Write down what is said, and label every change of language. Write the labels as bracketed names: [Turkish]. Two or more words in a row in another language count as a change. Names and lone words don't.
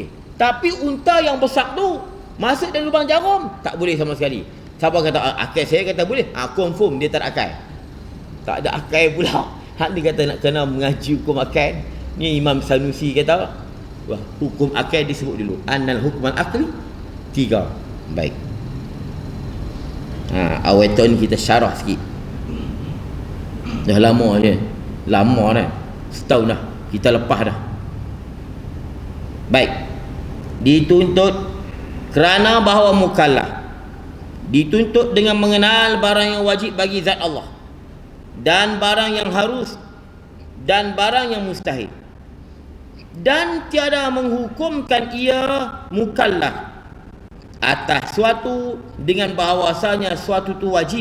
[Malay] Tapi unta yang besar tu masuk dalam lubang jarum, tak boleh sama sekali. Siapa kata akal saya kata boleh? Confirm dia tak ada akal. Tak ada akal pula. Hak dia kata nak kena mengaji hukum akal. Ni Imam Sanusi kata, wah, hukum akal disebut dulu. [Arabic] أن الحكم العقلي 3. [Malay] Baik. Awal tahun ni kita syarah sikit. Dah lama je. Lama dah. Setahun dah. Kita lepas dah. Baik. Dituntut kerana bahawa mukallaf dituntut dengan mengenal barang yang wajib bagi zat Allah, dan barang yang harus, dan barang yang mustahil, dan tiada menghukumkan ia mukallaf atas suatu dengan bahawasanya suatu itu wajib.